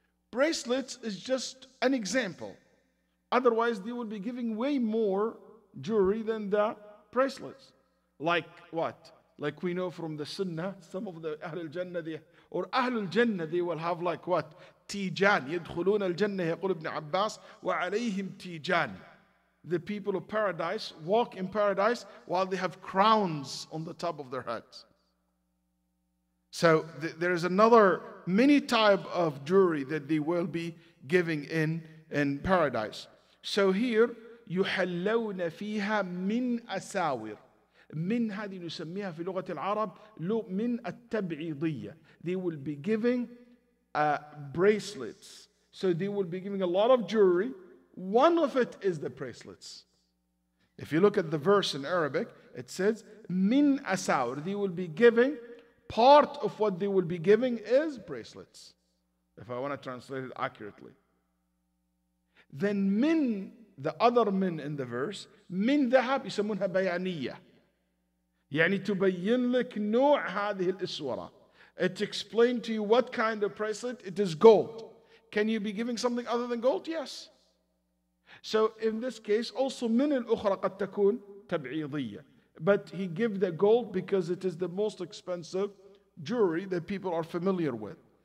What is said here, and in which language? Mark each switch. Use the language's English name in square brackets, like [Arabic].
[English] Bracelets is just an example. Otherwise, they will be giving way more jewelry than the bracelets. Like what? Like we know from the Sunnah, some of the Ahlul Jannah, or Ahlul Jannah, they will have like what? Tijan. [Arabic] يدخلون الجنة يقول ابن عباس وعليهم تيجان. [English] The people of paradise walk in paradise while they have crowns on the top of their heads. So there is another many type of jewelry that they will be giving in paradise. So here [Arabic] يحلون فيها من أساور. من هذه نسميها في لغة العرب من التبعيضية. [English] They will be giving bracelets. So they will be giving a lot of jewelry. One of it is the bracelets. If you look at the verse in Arabic, it says min asawr. They will be giving, part of what they will be giving is bracelets, if I want to translate it accurately. Then min, the other min in the verse, min [Arabic] ذهب يسمونها بيانية. يعني تبين لك نوع هذه الإسورة. [English] It explains to you what kind of bracelet. It is gold. Can you be giving something other than gold? Yes. So in this case, also [Arabic] من الأخرى قد تكون تبعيضية. [English] But he gives the gold because it is the most expensive jewelry that people are familiar with.